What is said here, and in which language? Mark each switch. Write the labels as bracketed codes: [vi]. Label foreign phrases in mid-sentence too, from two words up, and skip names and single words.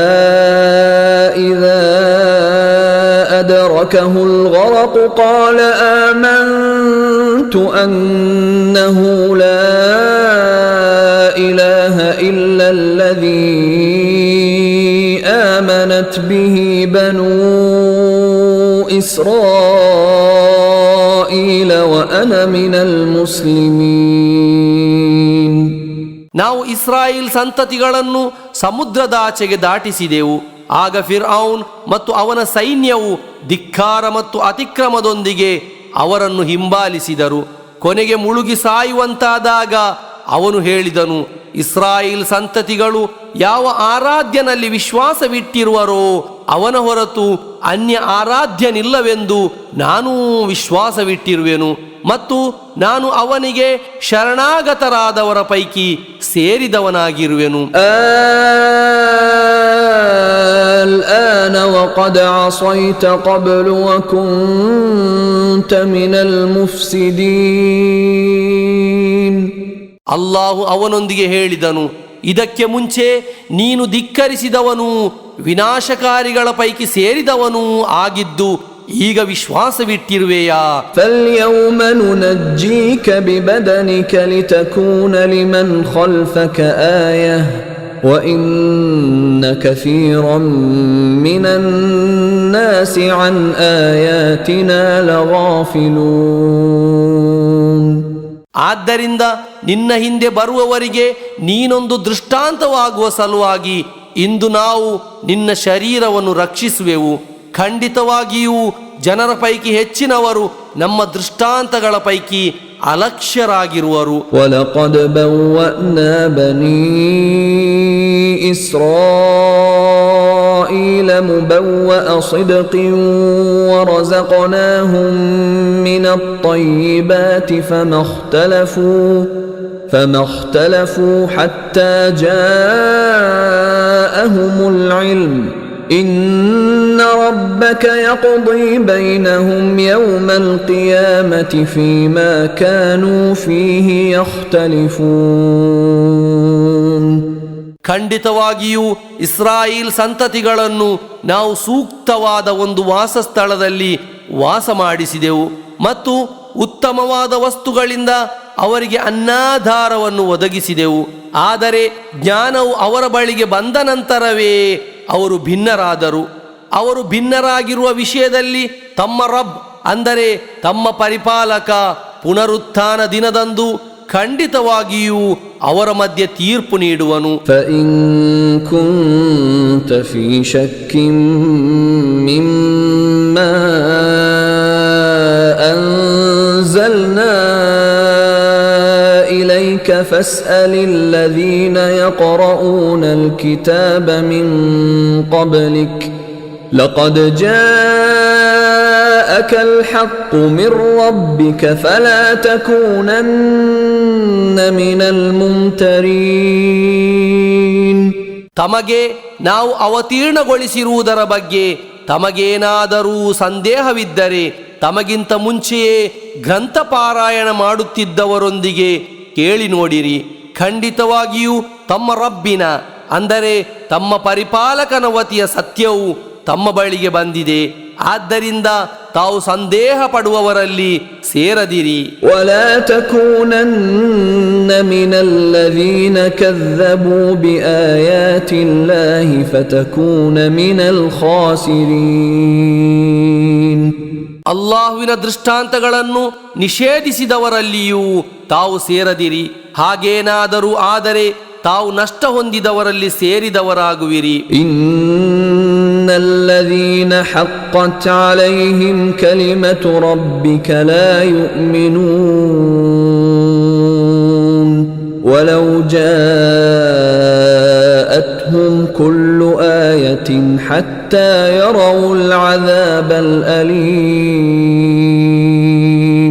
[ar] إذا أدركه الغرق قال آمنت أنه لا إله إلا الذي آمنت به بنو إسرائيل وأنا من المسلمين. [kn] ನಾವು ಇಸ್ರಾಯೇಲ್ ಸಂತತಿಗಳನ್ನು ಸಮುದ್ರದಾಚೆಗೆ ದಾಟಿಸಿದೆವು. ಆಗ ಫಿರ್ಔನ್ ಮತ್ತು ಅವನ ಸೈನ್ಯವು ಧಿಕ್ಕಾರ ಮತ್ತು ಅತಿಕ್ರಮದೊಂದಿಗೆ ಅವರನ್ನು ಹಿಂಬಾಲಿಸಿದರು. ಕೊನೆಗೆ ಮುಳುಗಿ ಸಾಯುವಂತಾದಾಗ ಅವನು ಹೇಳಿದನು, ಇಸ್ರಾಯೇಲ್ ಸಂತತಿಗಳು ಯಾವ ಆರಾಧ್ಯನಲ್ಲಿ ವಿಶ್ವಾಸವಿಟ್ಟಿರುವರೋ ಅವನ ಹೊರತು ಅನ್ಯ ಆರಾಧ್ಯನಿಲ್ಲವೆಂದು ನಾನೂ ವಿಶ್ವಾಸವಿಟ್ಟಿರುವೆನು ಮತ್ತು ನಾನು ಅವನಿಗೆ ಶರಣಾಗತರಾದವರ ಪೈಕಿ ಸೇರಿದವನಾಗಿರುವೆನು. [ar] الآن وقد عصيت قبل وكنت من المفسدين. [kn] ಅಲ್ಲಾಹು ಅವನೊಂದಿಗೆ ಹೇಳಿದನು, ಇದಕ್ಕೆ ಮುಂಚೆ ನೀನು ಧಿಕ್ಕರಿಸಿದವನು, ವಿನಾಶಕಾರಿಗಳ ಪೈಕಿ ಸೇರಿದವನೂ ಆಗಿದ್ದು ಈಗ ವಿಶ್ವಾಸವಿಟ್ಟಿರುವೆಯಾ? [ar] فاليوم ننجيك ببدنك لتكون لمن خلفك آية وإن كثيرا من الناس عن آياتنا لغافلون. [kn] ಆದ್ದರಿಂದ ನಿನ್ನ ಹಿಂದೆ ಬರುವವರಿಗೆ ನೀನೊಂದು ದೃಷ್ಟಾಂತವಾಗುವ ಸಲುವಾಗಿ ಇಂದು ನಾವು ನಿನ್ನ ಶರೀರವನ್ನು ರಕ್ಷಿಸುವೆವು. ಖಂಡಿತವಾಗಿಯೂ ಜನರ ಪೈಕಿ ಹೆಚ್ಚಿನವರು ನಮ್ಮ ದೃಷ್ಟಾಂತಗಳ ಪೈಕಿ ಅಲಕ್ಷ್ಯರಾಗಿರುವರು. [ar] وَلَقَدْ بَوَّأْنَا بَنِي إِسْرَائِيلَ مُبَوَّأَ صِدْقٍ وَرَزَقْنَاهُم مِّنَ الطَّيِّبَاتِ فما اختلفوا حتى جاءهم العلم إن ربك يقضي بينهم يوم القيامة فيما كانوا فيه يختلفون. [kn] ಖಂಡಿತವಾಗಿಯೂ ಇಸ್ರಾಯೇಲ್ ಸಂತತಿಗಳನ್ನು ನಾವು ಸೂಕ್ತವಾದ ಒಂದು ವಾಸಸ್ಥಳದಲ್ಲಿ ವಾಸ ಮಾಡಿಸಿದೆವು ಮತ್ತು ಉತ್ತಮವಾದ ವಸ್ತುಗಳಿಂದ ಅವರಿಗೆ ಅನ್ನಾಧಾರವನ್ನು ಒದಗಿಸಿದೆವು. ಆದರೆ ಜ್ಞಾನವು ಅವರ ಬಳಿಗೆ ಬಂದ ನಂತರವೇ ಅವರು ಭಿನ್ನರಾದರು. ಅವರು ಭಿನ್ನರಾಗಿರುವ ವಿಷಯದಲ್ಲಿ ತಮ್ಮ ರಬ್ ಅಂದರೆ ತಮ್ಮ ಪರಿಪಾಲಕ ಪುನರುತ್ಥಾನ ದಿನದಂದು ಖಂಡಿತವಾಗಿಯೂ ಅವರ ಮಧ್ಯೆ ತೀರ್ಪು ನೀಡುವನು. [ar] فإن كنت في شك مما أنزلنا إليك فاسأل الذين يقرؤون الكتاب من قبلك لقد جاءك الحق من ربك فلا تكونن من الممترين. [kn] ತಮಗೆ ನಾವು ಅವತೀರ್ಣಗೊಳಿಸಿರುವುದರ ಬಗ್ಗೆ ತಮಗೇನಾದರೂ ಸಂದೇಹವಿದ್ದರೆ ತಮಗಿಂತ ಮುಂಚೆಯೇ ಗ್ರಂಥಪಾರಾಯಣ ಮಾಡುತ್ತಿದ್ದವರೊಂದಿಗೆ ಕೇಳಿ ನೋಡಿರಿ. ಖಂಡಿತವಾಗಿಯೂ ತಮ್ಮ ರಬ್ಬಿನ ಅಂದರೆ ತಮ್ಮ ಪರಿಪಾಲಕನ ವತಿಯ ಸತ್ಯವು ತಮ್ಮ ಬಳಿಗೆ ಬಂದಿದೆ. ಆದ್ದರಿಂದ ತಾವು ಸಂದೇಹ ಪಡುವವರಲ್ಲಿ ಸೇರದಿರಿ. [ar] ولا تكونن من الذين كذبوا بآيات الله فتكون من الخاسرين. [kn] ಅಲ್ಲಾಹುವಿನ ದೃಷ್ಟಾಂತಗಳನ್ನು ನಿಷೇಧಿಸಿದವರಲ್ಲಿಯೂ ತಾವು ಸೇರದಿರಿ. ಹಾಗೇನಾದರೂ ಆದರೆ ತಾವು ನಷ್ಟ ಹೊಂದಿದವರಲ್ಲಿ ಸೇರಿದವರಾಗುವಿರಿ. [ar] إن الذين حقت عليهم كلمت ربك لا يؤمنون ولو جاءتهم كل آية حتى يروا العذاب الأليم.